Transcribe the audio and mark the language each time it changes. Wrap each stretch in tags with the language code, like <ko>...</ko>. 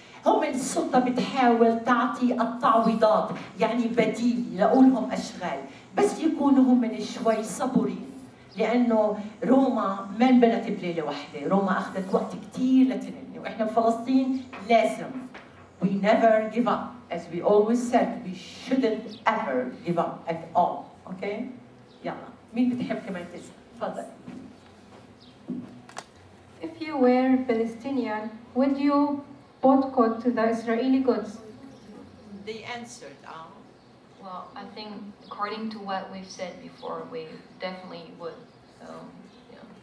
<ar>هم السلطه بتحاول تعطي التعويضات، يعني بديل، لهم اشغال، بس يكونوا هم من شوي صبورين، لانه روما ما انبنت بليله واحده، روما اخذت وقت كثير لتنبني، وإحنا بفلسطين لازم.</ar> <en>We never give up. As we always said, we shouldn't ever give up at all. Okay?</en> <ar>يلا، مين بتحب كمان تسأل؟ تفضل.</ar> <en>If you were Palestinian, would you boycott the Israeli goods? They answered. Well, I think according to what we've said before, we definitely would. So, yeah.</en>